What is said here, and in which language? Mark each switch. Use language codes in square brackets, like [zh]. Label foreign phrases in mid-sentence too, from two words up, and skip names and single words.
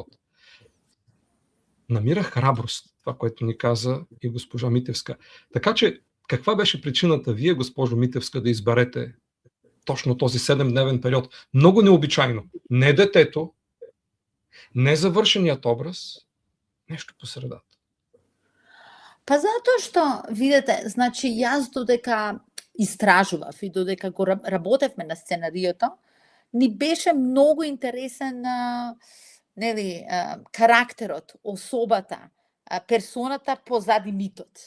[bg] Намира храброст, това, което ни каза и госпожа Митевска. Така че, каква беше причината вие, госпожо Митевска, да изберете точно този 7-дневен период? Много необичайно. Не детето, не завършеният образ, нещо по средата. [mk] Па затоа што, видите, значи јас додека истражував и додека го работевме на сценариото, ни беше многу интересен карактерот, особата, персоната позади митот.